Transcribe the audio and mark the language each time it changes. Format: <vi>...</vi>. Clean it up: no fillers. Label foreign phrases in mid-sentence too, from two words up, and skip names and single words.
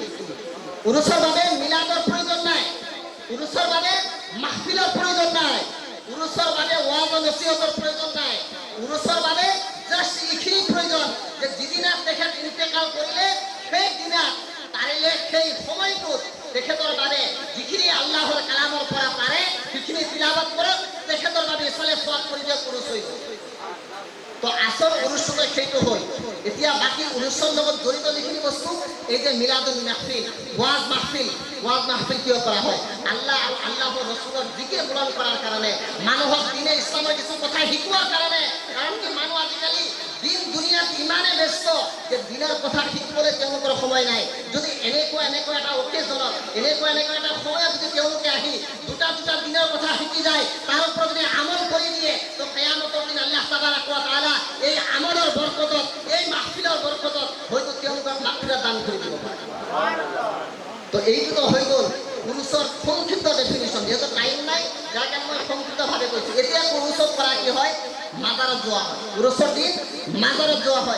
<as>উৰুসৰ বাবে মিলাদৰ প্ৰয়োজন নাই, উৰুসৰ বাবে মাহফিলৰ প্ৰয়োজন নাই, উৰুসৰ বাবে ওয়াজ নসিহতৰ প্ৰয়োজন নাই, উৰুসৰ বাবে জাস্ট এইখিনি প্ৰয়োজন যে যিদিনা তেখেত ইন্তেকাল কৰিলে সেই দিনা তাৰিলে সেই সময়টোত তেখেতৰ বাবে যিখিনি আল্লাহৰ কালামৰ পৰা পাৰে সেইখিনি তিলাৱত কৰক, তেখেতৰ বাবে ইছালে সওয়াব কৰিলে উৰুস হৈ গ'ল। তো আসল উৰুসটো সেইটো হ'ল। এতিয়া বাকী উৰুসৰ লগত জড়িত যিখিনি বস্তু, এই যে মিলাদুল মাহফিল, ওয়াজ মাহফিল, ওয়াজ মাহফিল কিয় কৰা হয়? আল্লাহ আৰু আল্লাহৰ ৰাসূলৰ জিকিৰ বুলন্দ কৰাৰ কাৰণে, মানুহক দিনে ইছলামৰ কিছু কথা শিকোৱাৰ কাৰণে। কাৰণ কি মানুহ আজিকালি দিন দুনিয়াত ইমানে ব্যস্ত যে দিনৰ কথা শিকিবলৈ তেওঁলোকৰ সময় নাই। যদি এনেকুৱা এটা অকেজনত, এনেকুৱা এটা সময়ত যদি তেওঁলোকে আহি দুটা দিনৰ কথা শিকি যায়, তাৰ ওপৰত যদি আমল কৰি দিয়ে, তো কিয়ামতৰ দিন আল্লাহ</as> <ar>تبارك وتعالى</ar> <as>এই আমলৰ বৰকতত, এই মাহফিলৰ বৰকতত হয়তো তেওঁলোকক মাগফিরাত দান কৰি দিব পাৰে। তো এইটো হৈ গ'ল উৰুসৰ সংক্ষিপ্ত ডেফিনিশ্যন। যেহেতু টাইম নাই, যাৰ কাৰণে মই সংক্ষিপ্তভাৱে কৈছোঁ। এতিয়া উৰুসত কৰা কি হয়? মাজাৰত যোৱা হয়। উৰুসৰ দিন মাজাৰত যোৱা হয়।</as>